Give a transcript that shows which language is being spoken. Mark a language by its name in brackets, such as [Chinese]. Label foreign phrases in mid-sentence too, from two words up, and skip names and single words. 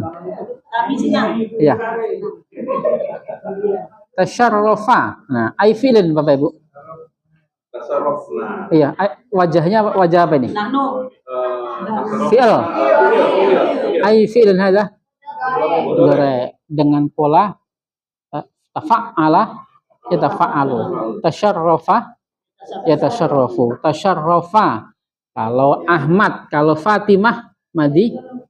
[Indonesian] Kami senang. [Arabic] Iya. Tasyarrafa. [Indonesian] Nah, [Arabic] أي فعل [Indonesian] Bapak Ibu. [Arabic] تشرفنا. [Indonesian] Iya, wajahnya wajah apa ini? [Arabic] نحن. فعل. أي فعل هذا. [Indonesian] Dengan pola [Arabic] تفاعل يتفاعل. تشرف يتشرف. تشرف. [Indonesian] Kalau Ahmad, kalau Fatimah madi.